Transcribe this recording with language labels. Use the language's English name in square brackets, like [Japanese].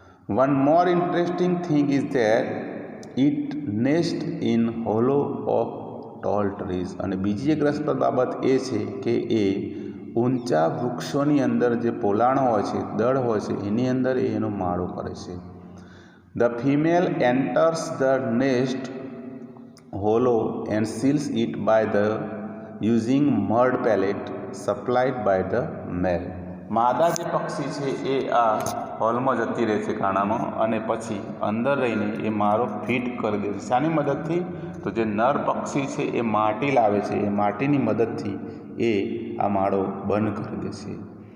[English] One more interesting thing is that it nest in hollow of tall trees. [Gujarati] અને બીજી એક રસપ્રદ બાબત એ છે કે એ ઊંચા વૃક્ષોની અંદર જે પોલાણો હોય છે, દળ હોય છે, એની અંદર એનો માળો કરે છે. [English] The female enters the nest hollow and seals it by the using mud pellet supplied by the male. [Gujarati] માદા જે પક્ષી છે એ આ હોલમાં જતી રહે છે કાણામાં, અને પછી અંદર રહીને એ માળો ફિટ કરી દે છે. શાની મદદથી? તો જે નર પક્ષી છે એ માટી લાવે છે, એ માટીની મદદથી એ આ માળો બંધ કરી દે છે.